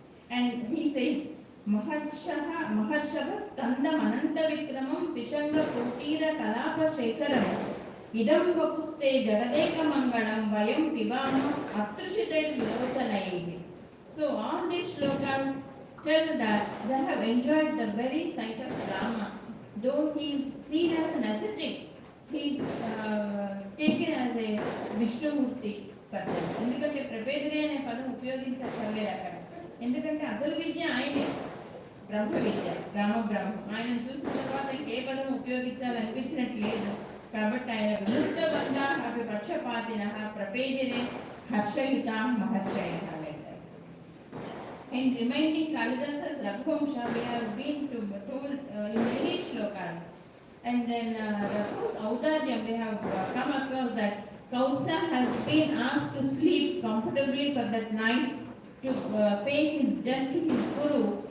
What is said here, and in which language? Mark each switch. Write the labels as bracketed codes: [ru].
[en] And he says, [sa] Maharshavas skandam ananta vikramam pishanga putira kalapa shekaram idam vapuste jagadeka mangalam vayam pivamam atrushiter vilochanayi. [en] So all these shlokas tell that they have enjoyed the very sight of Rama. Though he is seen as an ascetic, he is taken as a Vishnumurti Padam. [te] ఎందుకంటే ప్రపేదరే అనే పదం ఉపయోగించక్కర్లేదు అక్కడ. ఎందుకంటే అసలు విద్య ఆయనే, బ్రహ్మ విద్య, రామబ్రహ్మ. ఆయనను చూసిన తర్వాత ఇంకే పదం ఉపయోగించాలనిపించినట్లేదు. కాబట్టి ఆయన విముక్త బంధ అవి పక్షపాతిన ప్రపేదరే హర్షయుత మహర్షయ. [en] In reminding Kalidasa's Raghuvamsha, we have been told in many shlokas. And then Raghu's Audaryam, we have come across that Kausa has been asked to sleep comfortably for that night to pay his debt to his guru.